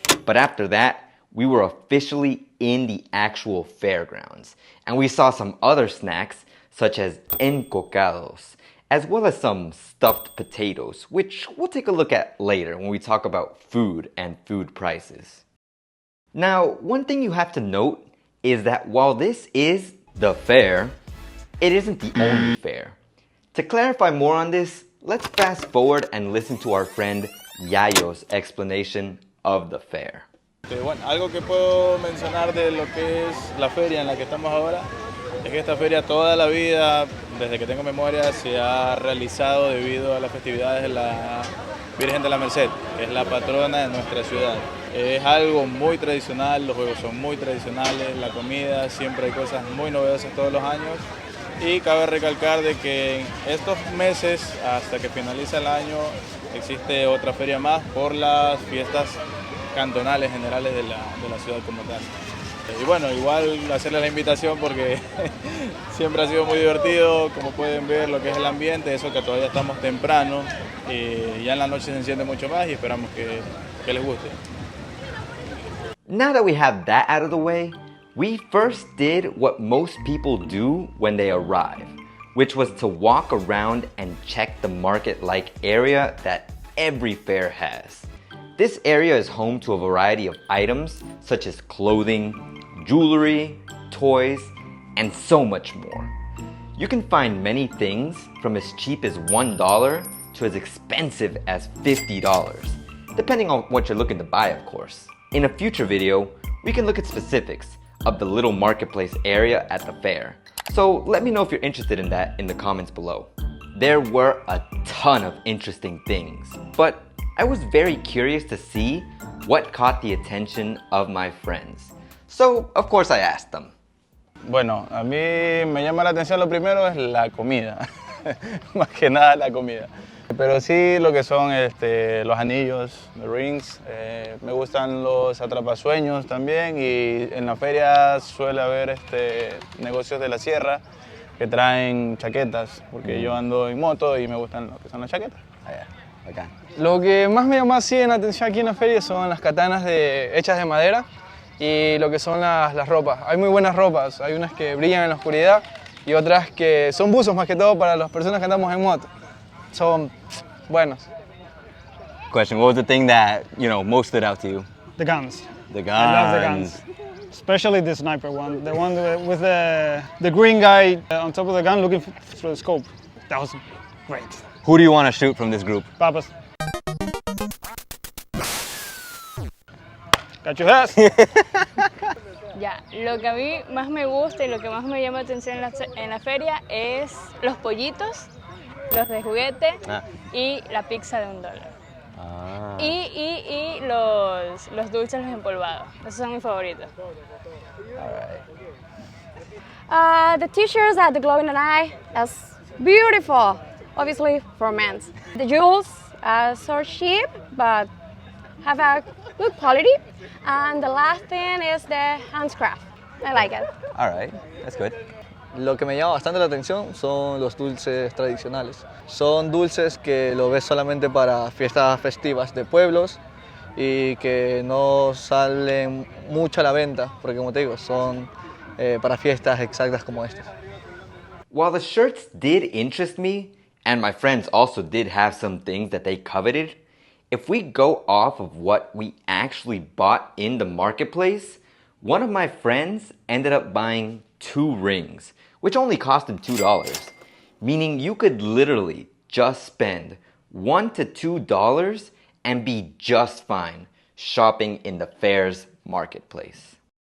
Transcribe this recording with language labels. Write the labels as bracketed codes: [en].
[en] But after that, we were officially in the actual fairgrounds, and we saw some other snacks such as encocados, as well as some stuffed potatoes, which we'll take a look at later when we talk about food and food prices. Now, one thing you have to note is that while this is the fair, it isn't the only fair. To clarify more on this, let's fast forward and listen to our friend Yayo's explanation of the fair. [es] Bueno, algo que puedo mencionar de lo que es la feria en la que estamos ahora es que esta feria toda la vida, desde que tengo memoria, se ha realizado debido a las festividades de la Virgen de la Merced, que es la patrona de nuestra ciudad. Es algo muy tradicional, los juegos son muy tradicionales, la comida, siempre hay cosas muy novedosas todos los años. Y cabe recalcar de que en estos meses, hasta que finaliza el año, existe otra feria más por las fiestas cantonales generales de la ciudad como tal. Y bueno, igual hacerles la invitación porque siempre ha sido muy divertido, como pueden ver lo que es el ambiente, eso que todavía estamos temprano, y ya en la noche se enciende mucho más y esperamos que les guste. [en] Now that we have that out of the way, we first did what most people do when they arrive, which was to walk around and check the market-like area that every fair has. This area is home to a variety of items such as clothing, jewelry, toys, and so much more. You can find many things from as cheap as $1 to as expensive as $50, depending on what you're looking to buy, of course. In a future video, we can look at specifics of the little marketplace area at the fair. So let me know if you're interested in that in the comments below. There were a ton of interesting things, but I was very curious to see what caught the attention of my friends. So, of course, I asked them. [es] Bueno, a mí me llama la atención lo primero es la comida, más que nada la comida. Pero sí lo que son los anillos, [en] the rings, [es] me gustan los atrapasueños también y en la feria suele haber negocios de la sierra que traen chaquetas, porque yo ando en moto y me gustan lo que son las chaquetas. Acá. Lo que más me llama así en atención aquí en la feria son las katanas hechas de madera y lo que son las ropas. Hay muy buenas ropas, hay unas que brillan en la oscuridad y otras que son buzos más que todo para las personas que andamos en moto. Son buenos. [en] Question, what was the thing that, most stood out to you? The guns. The guns. I love the guns. Especially the sniper one. The one with the green guy on top of the gun looking through the scope. That was great. Who do you want to shoot from this group? Papas. Got your ass. [es] Ya, lo que a mí más me gusta y lo que más me llama la atención en la feria es los pollitos, los de juguete y la pizza de $1. Y los dulces, los empolvados. Esos son mis favoritos. [en] The t-shirts at the Glow in the Eye, that's beautiful. Obviously for men. The jewels are so cheap, but have a good quality. And the last thing is the handcraft. I like it. All right, that's good. [es] Lo que me llama bastante la atención son los dulces tradicionales. Son dulces que lo ves solamente para fiestas festivas de pueblos y que no salen mucho a la venta, porque como te digo, son para fiestas exactas como estas. [en] While the shirts did interest me, and my friends also did have some things that they coveted, if we go off of what we actually bought in the marketplace, one of my friends ended up buying 2 rings, which only cost him $2, meaning you could literally just spend $1 to $2 and be just fine shopping in the fair's marketplace.